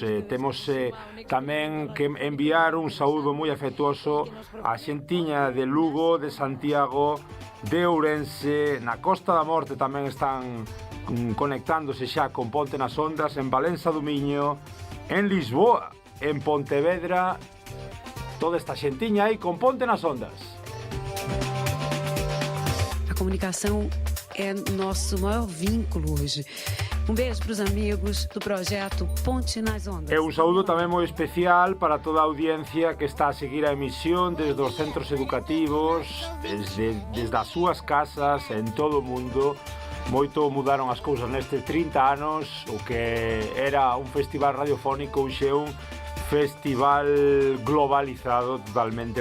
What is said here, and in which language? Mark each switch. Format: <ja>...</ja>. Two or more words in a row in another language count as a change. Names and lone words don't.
<gl>Temos tamén que enviar un saúdo moi afectuoso á xentiña de Lugo, de Santiago, de Ourense, na Costa da Morte tamén están conectándose xa con Ponte nas Ondas, en Valença do Miño, en Lisboa, en Pontevedra, toda esta xentiña aí con Ponte nas Ondas.</gl> <pt>A comunicação é nosso maior vínculo hoje. Beijo para os amigos do projeto Ponte nas Ondas.</pt> <gl>E un saúdo tamén moi especial para toda a audiencia que está a seguir a emisión desde os centros educativos, desde as súas casas, en todo o mundo. Moito mudaron as cousas nestes 30 anos, o que era un festival radiofónico, hoxe é un festival globalizado totalmente.</gl>